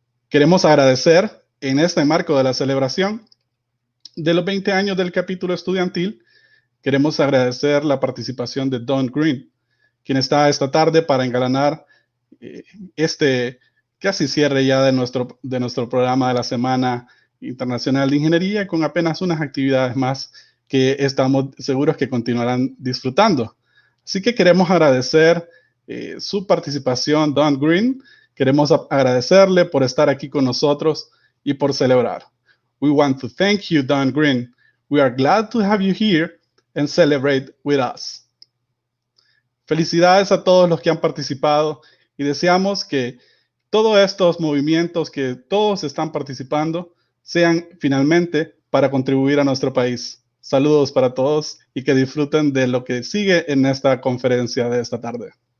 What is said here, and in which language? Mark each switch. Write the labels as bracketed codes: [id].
[es] Queremos agradecer en este marco de la celebración de los 20 años del capítulo estudiantil, queremos agradecer la participación de Don Greene, quien está esta tarde para engalanar este casi cierre ya de nuestro programa de la Semana Internacional de Ingeniería, con apenas unas actividades más que estamos seguros que continuarán disfrutando. Así que queremos agradecer su participación, Don Greene. Queremos agradecerle por estar aquí con nosotros y por celebrar. [en] We want to thank you, Don Greene. We are glad to have you here and celebrate with us. [es] Felicidades a todos los que han participado y deseamos que todos estos movimientos que todos están participando sean finalmente para contribuir a nuestro país. Saludos para todos y que disfruten de lo que sigue en esta conferencia de esta tarde.